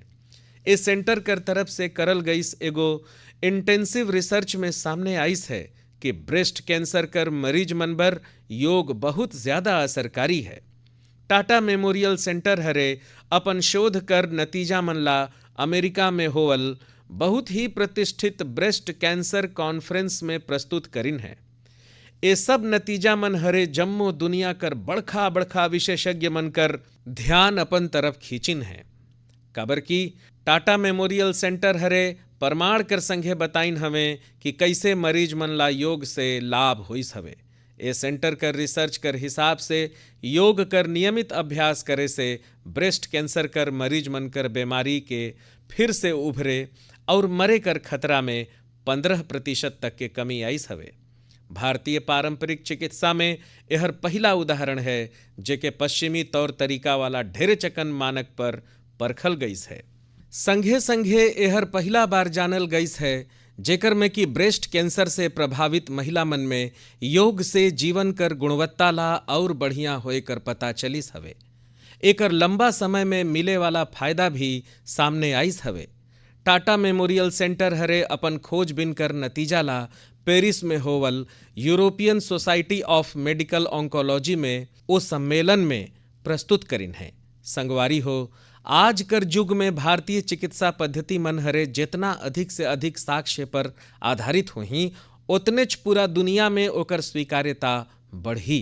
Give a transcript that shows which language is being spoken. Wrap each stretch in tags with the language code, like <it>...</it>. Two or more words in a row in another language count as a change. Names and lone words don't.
<hne>इस सेंटर कर तरफ से करल गईस एगो</hne> <en>intensive research</en> <hne>में सामने आइस है कि</hne> <en>breast cancer</en> <hne>कर मरीज मन बर योग बहुत ज्यादा असरकारी है। टाटा मेमोरियल सेंटर हरे अपन शोध कर नतीजा मन ला अमेरिका में होवल बहुत ही प्रतिष्ठित</hne> <en>breast cancer conference</en> <hne>में प्रस्तुत करिन है। ये सब नतीजा मन हरे जम्मो दुनिया कर बड़खा बड़खा विशेषज्ञ मन कर ध्यान अपन तरफ खींचिन है। काबर की टाटा मेमोरियल सेंटर हरे प्रमाण कर संगे बताइन हमें कि कैसे मरीज मन ला योग से लाभ होइस हवे। ए सेंटर कर रिसर्च कर हिसाब से योग कर नियमित अभ्यास करे से</hne> <en>breast cancer</en> <hne>कर मरीज मन कर बीमारी के फिर से उभरे और मरे कर खतरा में 15% तक के कमी आइस हवे। भारतीय पारंपरिक चिकित्सा में यहर पहला उदाहरण है जेके पश्चिमी तौर तरीका वाला ढेरे चकन मानक पर परखल गईस है। संघे संघे यहर पहला बार जानल गईस है जेकर में कि</hne> <en>breast cancer</en> <hne>से प्रभावित महिला मन में योग से जीवन कर गुणवत्ता ला और बढ़िया होए कर पता चलिस हवे। एकर लंबा समय में मिले वाला फायदा भी सामने आइस हवे। टाटा मेमोरियल सेंटर हरे अपन खोजबीन कर नतीजा ला पेरिस में होवल यूरोपियन सोसाइटी ऑफ मेडिकल ऑन्कोलॉजी में ओ सम्मेलन में प्रस्तुत करिन है। संगवारी हो, आज कर युग में भारतीय चिकित्सा पद्धति मन हरे जितना अधिक से अधिक साक्ष्य पर आधारित होही उतनेच पूरा दुनिया में ओकर स्वीकार्यता बढ़ी।</hne>